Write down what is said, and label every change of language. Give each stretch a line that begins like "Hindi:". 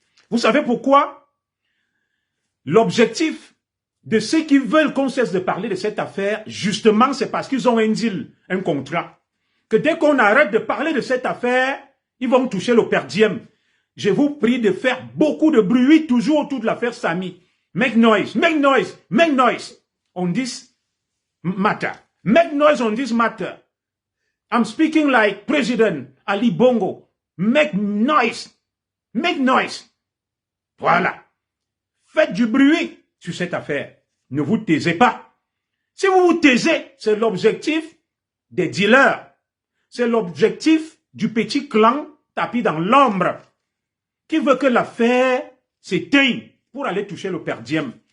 French: Vous savez pourquoi? L'objectif de ceux qui veulent qu'on cesse de parler de cette affaire, justement, c'est parce qu'ils ont un deal, un contrat. Que dès qu'on arrête de parler de cette affaire, ils vont toucher le per diem. Je vous prie de faire beaucoup de bruit toujours autour de l'affaire Sami.
English: Make noise, make noise, make noise on this matter. Make noise on this matter. I'm speaking like President Ali Bongo. Make noise. Make noise. Voilà.
French: Faites du bruit sur cette affaire. Ne vous taisez pas. Si vous vous taisez, c'est l'objectif des dealers. C'est l'objectif du petit clan tapis dans l'ombre qui veut que l'affaire s'éteigne pour aller toucher le per diem.